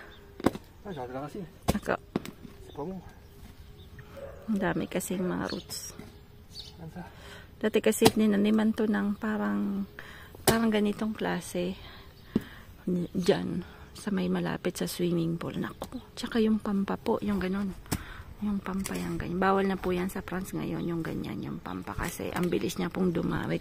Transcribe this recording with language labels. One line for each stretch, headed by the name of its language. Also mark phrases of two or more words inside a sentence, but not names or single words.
French: Ah, j'ai enlevé la racine.
Filipino: Ako.
French: C'est pas bon.
Filipino: Ang dami kasing mga roots.
French: Comme ça.
Filipino: Dati kasi ninaniman to ng parang ganitong klase. Diyan, sa may malapit sa
English: swimming pool.
Filipino: Naku. Tsaka yung pampa po, yung ganun. Yung pampa yan, ganyan. Bawal na po yan sa France ngayon, yung ganyan, yung pampa. Kasi ang bilis niya pong dumami.